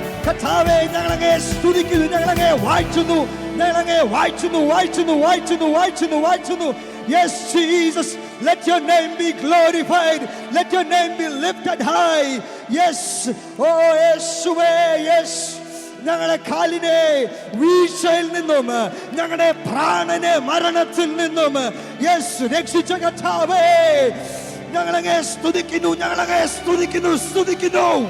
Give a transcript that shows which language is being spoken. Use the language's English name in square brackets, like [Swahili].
[Malayalam] കർത്താവേ, ഞങ്ങളങ്ങേ സ്തുതിക്കുന്നു, ഞങ്ങളങ്ങേ വാഴ്ത്തുന്നു, ഞങ്ങളങ്ങേ വാഴ്ത്തുന്നു, വാഴ്ത്തുന്നു, വാഴ്ത്തുന്നു, വാഴ്ത്തുന്നു, വാഴ്ത്തുന്നു. [English] Yes, Jesus, let your name be glorified. Let your name be lifted high. Yes, oh യേശുവേ, yes. [Malayalam] ഞങ്ങളുടെ കാലിനെ വീഴ്ചയിൽ നിന്നും, ഞങ്ങളുടെ പ്രാണനെ മരണത്തിൽ നിന്നും യെസ് രക്ഷിച്ച കർത്താവേ, ഞങ്ങളങ്ങേ സ്തുതിക്കുന്നു, ഞങ്ങളങ്ങേ സ്തുതിക്കുന്നു, സ്തുതിക്കുന്നു.